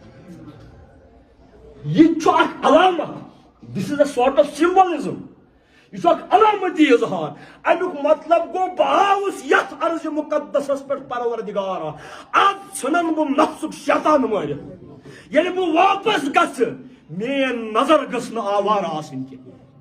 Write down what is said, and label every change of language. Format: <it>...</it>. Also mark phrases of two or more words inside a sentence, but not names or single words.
<ks>یہ چھُ اکھ علامت</ks> <en>this is a sort of symbolism</en> <ks>یہ چھُ اکھ علامتی اظہار امیُک مطلب گوٚو بہٕ آوُس یتھ عرضِ مقدسس پٮ۪ٹھ پروردگارا اب ژھٕنن بہٕ نفسُک شیطان مٲرِتھ ییٚلہِ بہٕ واپس گژھٕ میٲنۍ نظر گٔژھ نہٕ آوارٕ آسٕنۍ کینٛہہ</ks>